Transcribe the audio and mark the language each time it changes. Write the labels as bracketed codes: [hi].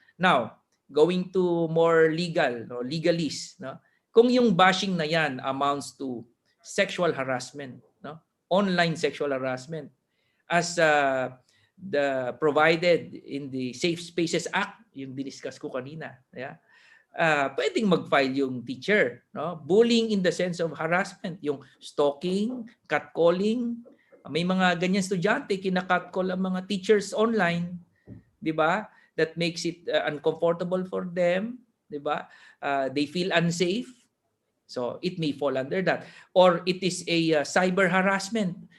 [en] Now, going to more legalese, [tl] kung yung bashing na yan amounts to sexual harassment, online sexual harassment, as the provided in the Safe Spaces Act, yung diniscuss ko kanina, pwedeng mag-file yung teacher, bullying in the sense of harassment, yung stalking, catcalling. May mga ganyan estudyante, kinakatcall ang mga teachers online, di ba? [en] That makes it uncomfortable for them, di ba? They feel unsafe. So it may fall under that. Or it is a cyber harassment.